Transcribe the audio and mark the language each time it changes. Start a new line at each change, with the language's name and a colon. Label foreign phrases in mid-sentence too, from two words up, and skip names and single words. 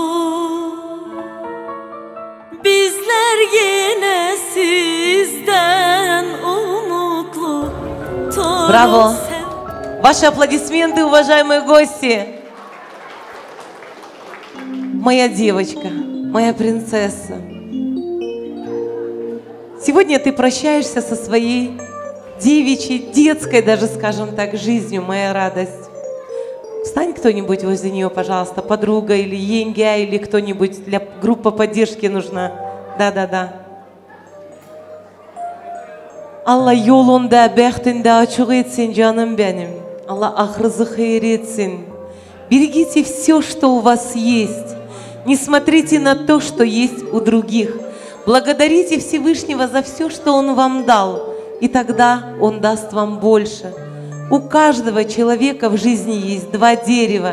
Turkish: Bizler yine sizden umutlu. Bravo.
Russian: Ваши аплодисменты, уважаемые гости. Моя девочка, моя принцесса. Сегодня ты прощаешься со своей девичьей, детской даже, скажем так, жизнью, моя радость. Встань кто-нибудь возле нее, пожалуйста, подруга или Енгя, или кто-нибудь, для группы поддержки нужна. Да.
Azerbaijani: Allah yolunda, bəxtində açıq etsin, canım benim.
Turkish: Allah ahırını hayır etsin.
Russian: Берегите все, что у вас есть. Не смотрите на то, что есть у других. Благодарите Всевышнего за все, что Он вам дал, и тогда Он даст вам больше. У каждого человека в жизни есть два дерева.